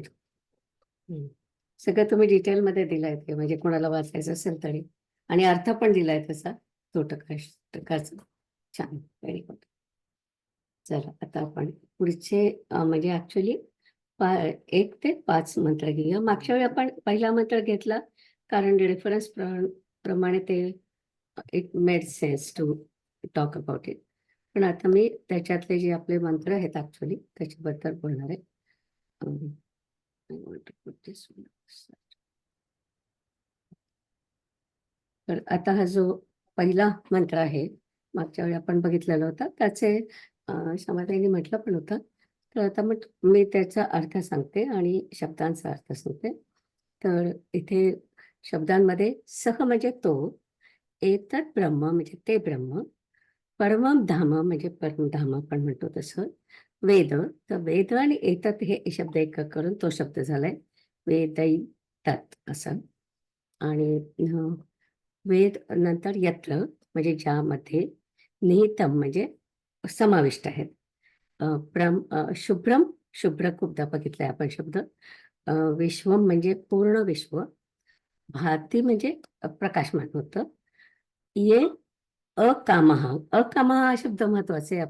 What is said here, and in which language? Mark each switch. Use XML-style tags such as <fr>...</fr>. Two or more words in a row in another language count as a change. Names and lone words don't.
<mr>सगळं तुम्ही डिटेलमध्ये दिलाय ते, म्हणजे कोणाला वाचायचं असेल तरी, आणि अर्थ पण दिलाय तसा तोटकाष्टकाचा. छान,</mr> <en>very good.</en> <mr>चला आता आपण पुढचे म्हणजे ऍक्च्युली 1 ते 5 मंत्र घेऊया. मागच्या वेळी आपण पहिला मंत्र घेतला कारण रेफरन्स प्रमाणे ते</mr> <en>it made sense to talk about it.</en> <mr>पण आता मी त्याच्यातले जे आपले मंत्र आहेत ऍक्च्युली त्याच्याबद्दल बोलणार आहे.</mr> <en>I want to put this one aside.</en> <mr>तर आता हा जो पहिला मंत्र आहे मागच्या वेळी आपण बघितलेला होता त्याचे क्षमाताईंनी म्हटलं पण होतं. तर आता मग मी त्याचा अर्थ सांगते आणि शब्दांचा अर्थ सांगते. तर इथे शब्दांमध्ये सह म्हणजे तो,</mr> <sa>एतत् ब्रह्म</sa> <mr>म्हणजे ते ब्रह्म,</mr> <sa>परमं धाम</sa> <mr>म्हणजे परमधाम आपण म्हणतो तसं, वेद, तर वेद आणि एतत् हे शब्द एक करून तो शब्द झालाय</mr> <sa>वेदै तत्</sa> <mr>असं. आणि वेद नंतर यत्र म्हणजे ज्यामध्ये, निहितम म्हणजे समाविष्ट आहेत, शुभ्रम शुभ्र खूपदा बघितलाय आपण शब्द, विश्वम म्हणजे पूर्ण विश्व, भाती म्हणजे प्रकाशमान होतं, ये अकामहा हा शब्द महत्वाचा आहे.</mr>